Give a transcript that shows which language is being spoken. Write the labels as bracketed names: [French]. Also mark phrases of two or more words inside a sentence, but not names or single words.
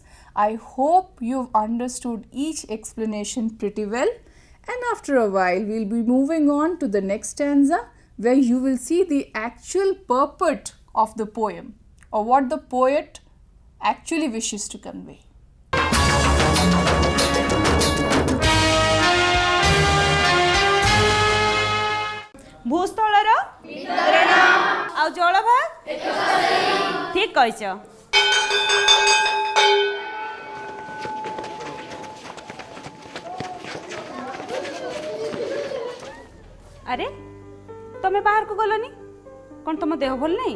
[English] I hope you've understood each explanation pretty well. And after a while, we'll be moving on to the next stanza, where you will see the actual purport of the poem, or what the poet actually wishes to convey. [Odia] भूस्थଳର ଆଉ ଜଳଭାଗ ଠିକ କହିଛ। ଆରେ ତମେ ବାହାରକୁ ଗଲନି କ'ଣ ତମ ଦେହ ଭଲ ନାହିଁ?